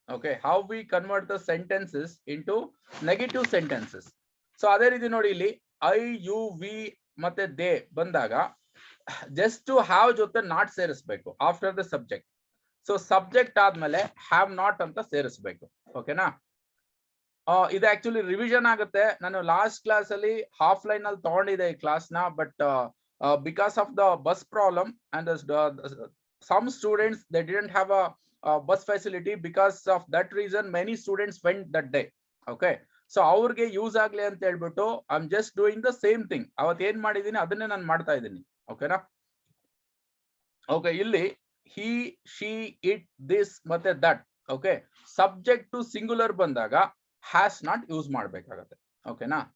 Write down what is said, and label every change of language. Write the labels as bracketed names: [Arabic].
[English] Okay, how we convert the sentences into negative sentences. [Kannada] So ಅದೇ ರೀತಿ ನೋಡಿ, ಇಲ್ಲಿ ಐ, ಯು, ವಿ ಮತ್ತೆ ದೇ ಬಂದಾಗ ಜಸ್ಟ್ ಹ್ಯಾವ್ ಜೊತೆ ನಾಟ್ ಸೇರಿಸ್ಬೇಕು [English] After the subject. [Kannada] So subject ಆದ್ಮೇಲೆ ಹ್ಯಾವ್ ನಾಟ್ ಅಂತ ಸೇರಿಸ್ಬೇಕು. ಓಕೆನಾ? ಇದು ಆಕ್ಚುಲಿ ರಿವಿಷನ್ ಆಗುತ್ತೆ. ನಾನು ಲಾಸ್ಟ್ ಕ್ಲಾಸ್ ಅಲ್ಲಿ ಹಾಫ್ ಲೈನ್ ಅಲ್ಲಿ ತಗೊಂಡಿದ್ದೆ ಈ ಕ್ಲಾಸ್ ನ, [English] But because of the bus problem and some students they didn't have a bus facility. Because of that reason many students went that day. Okay, so [Kannada] ಅವ್ರಿಗೆ use ಆಗ್ಲಿ ಅಂತ ಹೇಳ್ಬಿಟ್ಟು [English] I am just doing the same thing. [Kannada] ಅವತ್ತು ಏನ್ ಮಾಡಿದೀನಿ ಅದನ್ನೇ ನಾನು ಮಾಡ್ತಾ ಇದ್ದೀನಿ. ಓಕೆನಾ? ಓಕೆ, ಇಲ್ಲಿ ಹಿ, ಶಿ, ಇಟ್, ದಿಸ್ ಮತ್ತೆ that. Okay, subject to singular ಬಂದಾಗ ಹ್ಯಾಸ್ ನಾಟ್ ಯೂಸ್ ಮಾಡ್ಬೇಕಾಗತ್ತೆ. ಓಕೆನಾ?